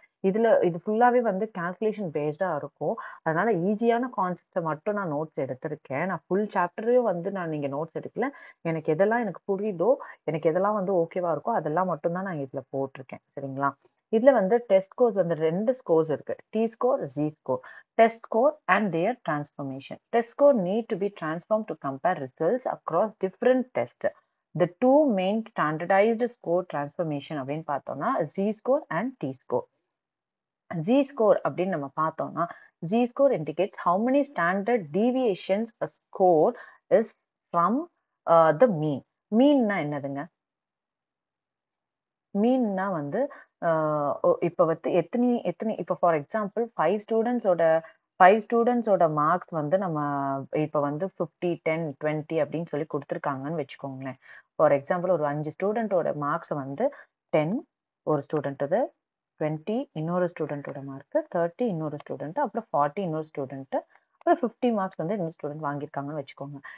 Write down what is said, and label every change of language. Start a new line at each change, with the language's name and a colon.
Tamil: இது ஃபுல்லாவே வந்து கால்குலேஷன் பேஸ்டா இருக்கும். அதனால ஈஸியான கான்செப்ட்ஸை மட்டும் நான் நோட்ஸ் எடுத்திருக்கேன். நான் ஃபுல் சாப்டரையும் வந்து நான் நீங்க நோட்ஸ் எடுக்கல. எனக்கு எதெல்லாம் புரியுதோ, எனக்கு எதெல்லாம் வந்து ஓகேவா இருக்கோ அதெல்லாம் மட்டும் தான் நான் இதுல போட்டிருக்கேன். சரிங்களா? இதுல வந்து டெஸ்ட் ஸ்கோர்ஸ் வந்து 2 ஸ்கோர்ஸ் இருக்கு.
English: T score, Z score. Test score and their transformation. Test score need to be transformed to compare results across different tests. The two main standardized score transformation
Tamil: அப்படின்னு பார்த்தோம்னா
English: Z score and T score. Z score
Tamil: அப்படின்னு நம்ம பார்த்தோம்னா
English: Z score indicates how many standard deviations a score is from the mean.
Tamil: மீன்னா என்னதுங்க? மீன்னா வந்து இப்போ வந்து எத்தனை எத்தனை இப்போ ஃபார் எக்ஸாம்பிள் 5 ஸ்டூடெண்ட்ஸோட மார்க்ஸ் வந்து நம்ம இப்போ வந்து 50 10 20 அப்படின்னு சொல்லி கொடுத்துருக்காங்கன்னு வச்சுக்கோங்களேன். ஃபார் எக்ஸாம்பிள் ஒரு 5 ஸ்டூடெண்ட்டோட மார்க்ஸை வந்து 10 ஒரு ஸ்டூடெண்ட்டுது, 20 இன்னொரு ஸ்டூடெண்ட்டோட மார்க்கு, 30 இன்னொரு ஸ்டூடெண்ட், அப்புறம் 40 இன்னொரு ஸ்டூடெண்ட், அப்புறம் 50 மார்க்ஸ் வந்து இன்னொரு ஸ்டூடெண்ட் வாங்கியிருக்காங்கன்னு வச்சுக்கோங்க.